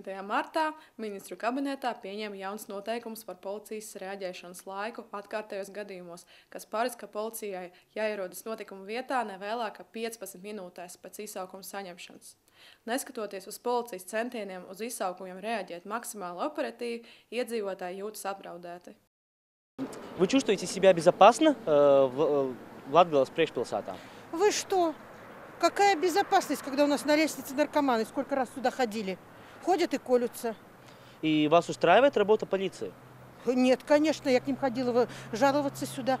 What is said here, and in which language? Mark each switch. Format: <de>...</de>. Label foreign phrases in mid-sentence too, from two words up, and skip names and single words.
<lv>martā ministru kabinetā pieņēma jauns noteikums par policijas reaģēšanas laiku atkārtējos gadījumos, kas paredz, ka policijai jāierodas notikuma vietā nevēlāk kā 15 minūtēs pēc izsaukuma saņemšanas. Neskatoties uz policijas centieniem uz izsaukumiem reaģēt maksimāli operatīvi, iedzīvotāji jūtas apdraudēti.</lv> <ru>Вы чувствуете себя безопасно в Латгалас приekšpilsētā? Вы что? Какая безопасность, когда у нас на лестнице наркоманы? Сколько раз сюда ходили? Ходят и колются. И вас устраивает работа полиции? Нет, конечно, я к ним ходила жаловаться сюда.</ru>